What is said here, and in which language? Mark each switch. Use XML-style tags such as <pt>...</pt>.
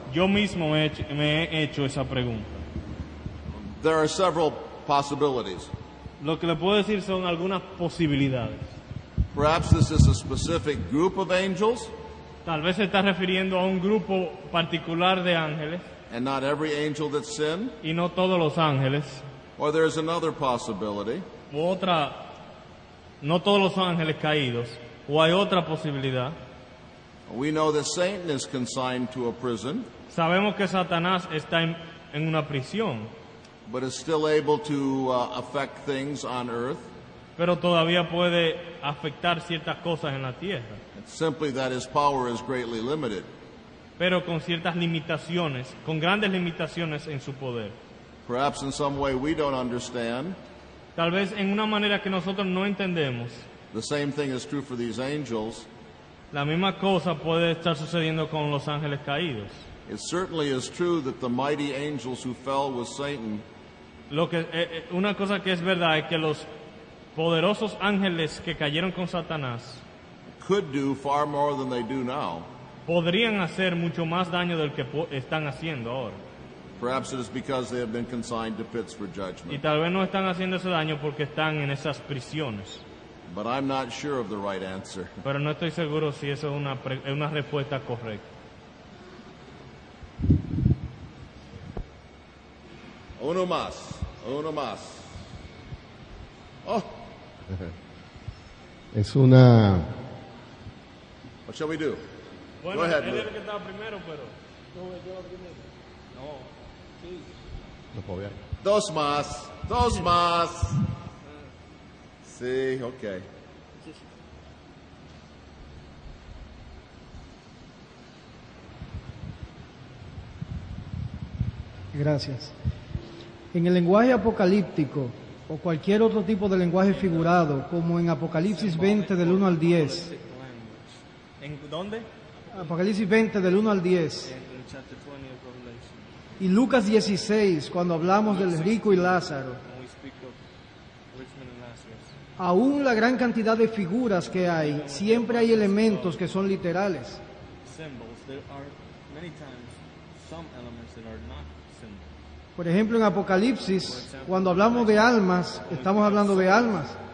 <es>Yo mismo me he hecho esa pregunta.</es> <en>There are several possibilities.</en> <es>Lo que le puedo decir son algunas posibilidades.</es> <en>Perhaps this is a specific group of angels,</en> <es>Tal vez se está refiriendo a un grupo particular de ángeles</es> <en>and not every angel that sinned.</en> <es>y no todos los ángeles.</es> <en>Or there's another possibility.</en> <es>O otra, no todos los ángeles caídos. O hay otra posibilidad.</es> <en>We know that Satan is consigned to a prison,</en> <es>Sabemos que Satanás está en una prisión,</es> <en>but is still able to affect things on earth.</en> <es>pero todavía puede afectar ciertas cosas en la tierra,</es> <en>It's simply that his power is greatly limited.</en> <es>pero con ciertas limitaciones, con grandes limitaciones en su poder.</es> <en>Perhaps in some way we don't understand.</en> <es>Tal vez en una manera que nosotros no entendemos.</es> <en>The same thing is true for these angels.</en> <es>La misma cosa puede estar sucediendo con los ángeles caídos.</es> <en>It certainly is true that the mighty angels who fell with Satan</en> <es>Una cosa que es verdad es que los poderosos ángeles que cayeron con Satanás</es> <en>could do far more than they do now.</en> <es>podrían hacer mucho más daño del que están haciendo ahora.</es> <en>Perhaps it is because they have been consigned to pits for</en> <es>Y</es> <en>judgment.</en> <es>tal vez no están haciendo ese daño porque están en esas prisiones.</es> <en>But I'm not sure of the right answer.</en> <es>Pero no estoy seguro si eso es una respuesta correcta. Uno más. Uno más. Oh, Es una...</es> <en>what shall we do?</en> <es>Bueno,</es> <en>Go ahead,</en> <es>él</es> <en>Luke.</en> <es>era el que estaba primero, pero... No puedo ver. Dos más. Dos más. Sí, okay. Gracias. En el lenguaje apocalíptico o cualquier otro tipo de lenguaje figurado, como en Apocalipsis 20 del 1 al 10, ¿En dónde? Apocalipsis 20 del 1 al 10,</es> <en>En chapter 20 of Revelation.</en> <es>y Lucas 16, cuando hablamos del rico y Lázaro,</es> <en>When we speak of Richmond and Lazarus.</en> <es>aún la gran cantidad de figuras que hay, siempre hay elementos que son literales.</es> <en>Symbols, there are many times some elements that are not symbols.</en> <es>Por ejemplo, en Apocalipsis, cuando hablamos de almas, estamos hablando de almas.</es>